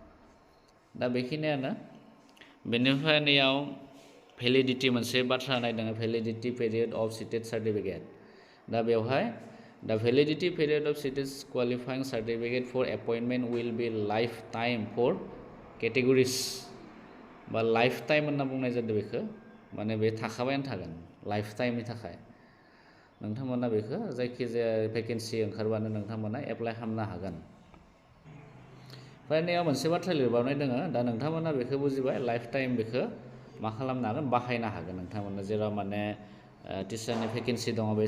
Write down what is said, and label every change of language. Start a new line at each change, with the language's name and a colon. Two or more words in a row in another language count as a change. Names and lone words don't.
Bodo: दा बेखिनियानो बेनिफ्राय नैयाव भेलिडिटि मोनसे बाथ्रा होनाय दङ
English: validity period of CTET certificate
Bodo: दा बेवहाय
English: The validity period of CTET qualifying certificate for appointment will be lifetime for categories
Bodo: बा lifetime होनना बुंनाय जादों बेखौ माने बे थाखाबायानो थागोन lifetimeनि थाखाय नोंथांमोना बेखौ जायखिजाया भेकेन्सि ओंखारबानो नोंथांमोना एप्लाइ खालामनो हागोन फरायनायाव मोनसे बाथ्रा लिरबावनाय दङ दा नोंथांमोना बेखौ बुजिबाय लाइफटाइम बेखौ मा खालामनो हागोन बाहायनो हागोन नोंथांमोना जेराव माने टिचारनि भेकेन्सि दङ बे